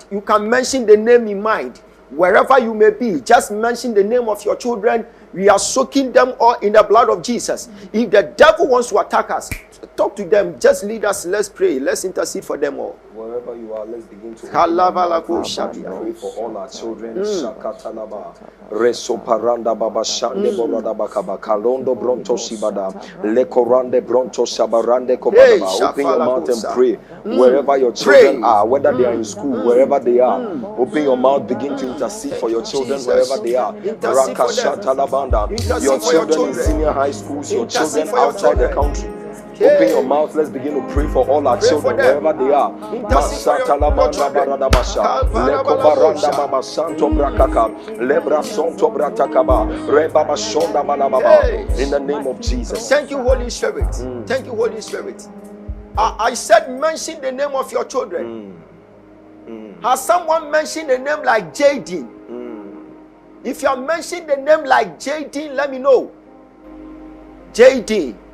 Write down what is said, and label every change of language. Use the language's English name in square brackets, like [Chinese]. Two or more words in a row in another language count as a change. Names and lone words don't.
[English] You can mention the name in mind. Wherever you may be, just mention the name of your children. We are soaking them all in the blood of Jesus. If the devil wants to attack us, talk to them. Just lead us. Let's pray. Let's intercede for them all. Wherever you are, let's begin to Kalabalako pray for all our children. Shakatalaba, Resoparanda Baba Shande Borada Bakaba, Kalondo Bronto Shibada, Lekorande Bronto Shabarande Kobadaba. Open your mouth and pray wherever your children are, whether they are in school, wherever they are. Open your mouth, begin to intercede for your children wherever they are. Rakashatalabanda, your children in senior high schools, your children outside the country. Open your mouth. Let's begin to pray for all our children wherever they are. Masatalamanda baradabasha, lekobaranda baba santo brakaka, lebra sonto bratakaba, rebaba shonda malababa. In the name of Jesus. Thank you, Holy Spirit. Thank you, Holy Spirit. I said, mention the name of your children. Has someone mentioned a name like Jaden? If you have mentioned the name like Jaden, let me know. Jaden.